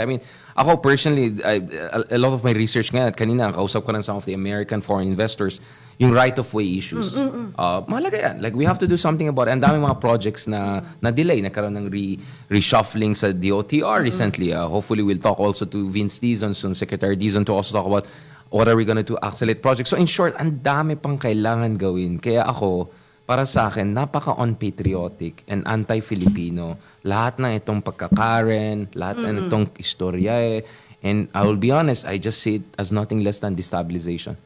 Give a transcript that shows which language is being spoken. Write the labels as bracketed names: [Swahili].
[English] I mean, ako personally, a lot of my research [Filipino] ngayon, at kanina, kausap ko ng [English] some of the American foreign investors, yung right-of-way issues. [Filipino] Mahalaga yan. [English] Like, we have to do something about it. [Filipino] Ang daming mga projects na delay. Nagkaroon ng reshuffling sa DOTR recently. [English] Hopefully, we'll talk also to Vince Dizon soon, Secretary Dizon, to also talk about what are we gonna do to accelerate projects. [Filipino] So, in short, ang dami pang kailangan gawin. Kaya ako, para sa akin, napaka- [English] unpatriotic and anti-Filipino. [Filipino] Lahat ng itong pagkakaren, lahat ng itong istorya [English] And I will be honest, I just see it as nothing less than destabilization.